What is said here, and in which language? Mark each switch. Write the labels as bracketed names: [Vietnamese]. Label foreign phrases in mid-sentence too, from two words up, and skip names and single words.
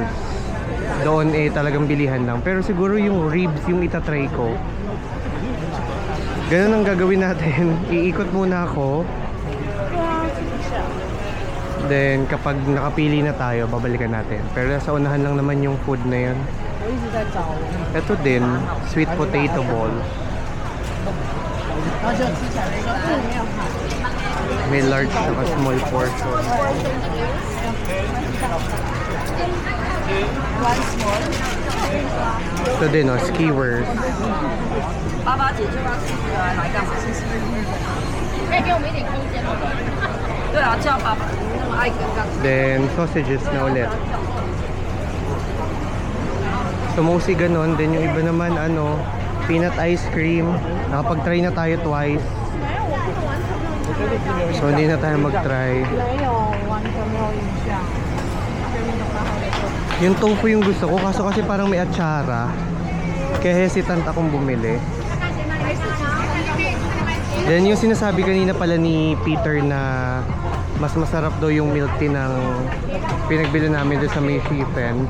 [Filipino] Doon eh talagang bilihan lang. Pero siguro yung ribs yung itatry ko. Ganun ang gagawin natin. Iikot muna ako. Then kapag nakapili na tayo, babalikan natin. Pero nasa unahan lang naman yung food na yun. Ito din, [English] sweet potato ball. [Filipino] May large saka small portion. [English] One small. [Filipino] Ito din, [English] oh, skewers. [Chinese] 爸爸姐就要自己来干嘛？可以给我们一点空间吗？对啊，叫爸爸，你那么爱跟干嘛？ [Filipino] Then, sausages na ulit. So, mostly ganon. Then, yung iba naman, ano, [English] peanut ice cream. [Filipino] Nakapag-try na tayo twice. So, hindi na tayo mag-try. [Chinese] 没有，完全没有印象。 [Filipino] Yung tofu yung gusto ko, kaso kasi parang may atsara. Kaya hesitant akong bumili. Then yung sinasabi kanina pala ni Peter na mas masarap daw yung [English] milk tea [Filipino] ng pinagbili namin doon sa may Shifen.